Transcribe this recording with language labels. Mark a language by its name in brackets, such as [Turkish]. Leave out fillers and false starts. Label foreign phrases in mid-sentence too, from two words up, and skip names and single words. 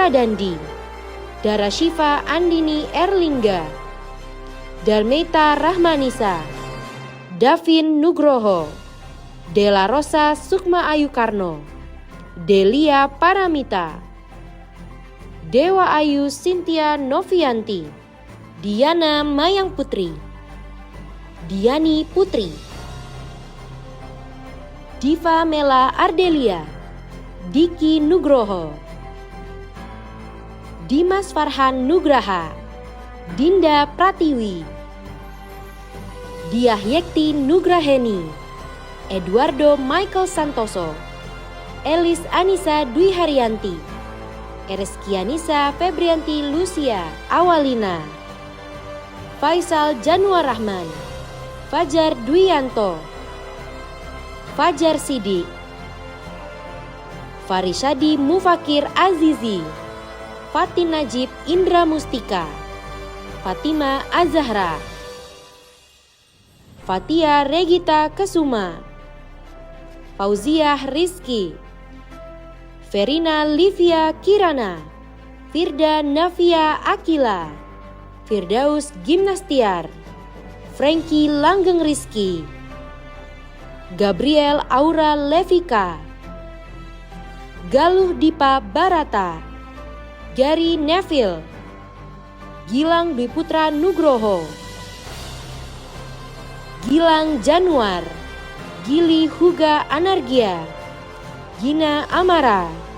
[Indonesian] Dandi, Dara Shiva Andini Erlingga, Darmeta Rahmanisa, Davin Nugroho, Dela Rosa Sukma Ayu Karno, Delia Paramita, Dewa Ayu Cynthia Novianti, Diana Mayang Putri, Diani Putri, Diva Mela Ardelia, Diki Nugroho, Dimas Farhan Nugraha, Dinda Pratiwi, Diah Yekti Nugraheni, Eduardo Michael Santoso, Elis Anissa Dwi Haryanti, Ereskianisa Febrianti Lucia Awalina, Faisal Januar Rahman, Fajar Dwianto, Fajar Sidik, Farisadi Mufakir Azizi, Fatin Najib Indra Mustika, Fatima Azahra, Fatia Regita Kesuma, Fauziah Rizki, Verina Livia Kirana, Firda Navia Akila, Firdaus Gimnastiar, Frankie Langgeng Rizki, Gabriel Aura Levika, Galuh Dipa Barata, Gary Neville, Gilang Dwi Putra Nugroho, Gilang Januar, Gili Huga Anargia, Gina Amara,